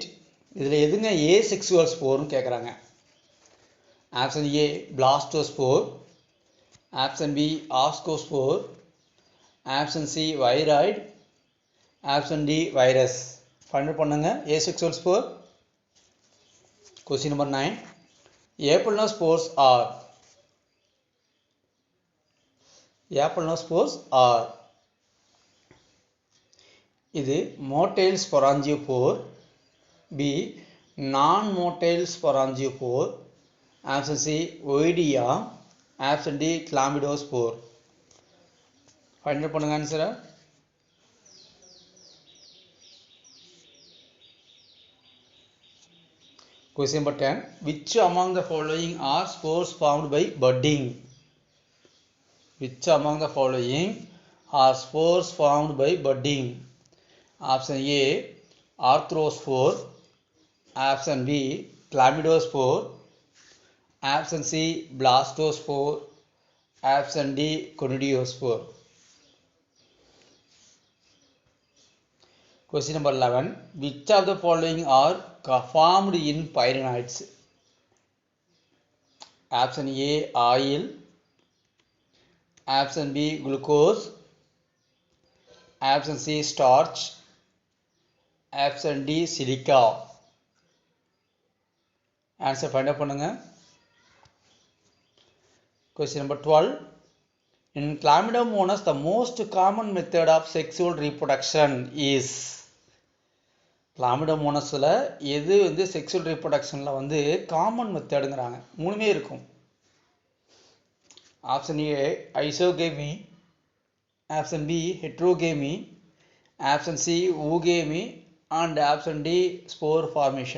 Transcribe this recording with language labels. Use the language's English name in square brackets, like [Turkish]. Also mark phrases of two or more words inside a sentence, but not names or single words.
[Tamil] இதில் எதுங்க [English] asexual spore-னு கேட்குறாங்க? option A blastospore, option B ascospore, option C viroid, option D virus. ஃபைண்ட் பண்ணுங்க asexual spore. question number 9. Apple spores are இது motile sporangiophore, B non-motile sporangiophore, option C oidia, option D chlamydospore. Find out பண்ணுங்க ஆன்சர். Question number 10. Which among the following are spores formed by budding? Which among the following are spores formed by budding? Option A arthrospore, option B chlamydospore, option C blastospore, option D conidiospore. Question number 11. Which of the following are formed in pyrenoids? Option A oil, option B glucose, option C starch, option D silica. Answer find out பண்ணுங்க. Question number 12. In Chlamydomonas, the most common method of sexual reproduction is [Tamil] கிளாமிடோமோனஸில் எது வந்து செக்ஷுவல் ரீப்ரொடக்ஷனில் வந்து காமன் மெத்தடுங்கிறாங்க. மூணுமே இருக்கும். [English] option A isogamy, option B heterogamy, option C oogamy and option D spore formation.